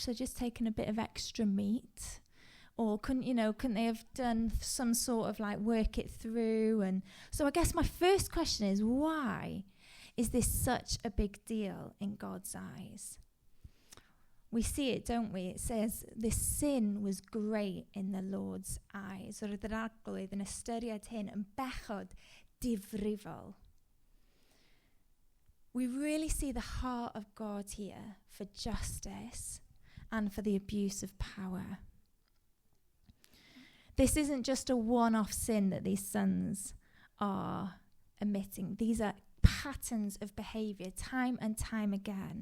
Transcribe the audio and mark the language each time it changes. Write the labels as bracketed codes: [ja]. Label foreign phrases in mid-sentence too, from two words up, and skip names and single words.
[en] They're just taking a bit of extra meat. Or couldn't they have done some sort of work it through? And so I guess my first question is, why is this such a big deal in God's eyes? We see it, don't we? It says this sin was great in the Lord's eyes. [cy] Or yr arglwydd yn ystyried hyn yn bechod difrifol. [en] We really see the heart of God here for justice and for the abuse of power. This isn't just a one-off sin that these sons are emitting. These are patterns of behavior, time and time again.